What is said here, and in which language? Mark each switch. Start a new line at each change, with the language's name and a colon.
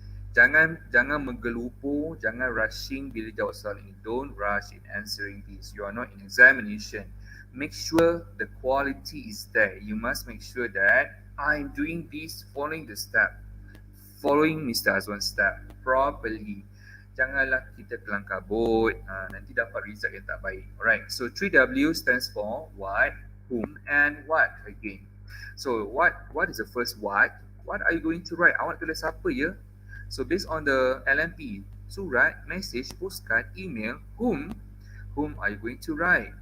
Malay: Jangan menggelupo, jangan rushing bila jawab soalan ini.
English: Don't rush in answering this. You are not in examination. Make sure the quality is there. You must make sure that I'm doing this following the step, following Mr. Azwan's step properly.
Malay: Janganlah kita kelang kabut, nanti dapat result yang tak baik.
English: Alright, so 3W stands for what, whom, and what again. So what is the first what? What are you going to write?
Malay: Awak tulis apa ya?
English: So based on the LMP, surat, message, postcard, email, whom are you going to write?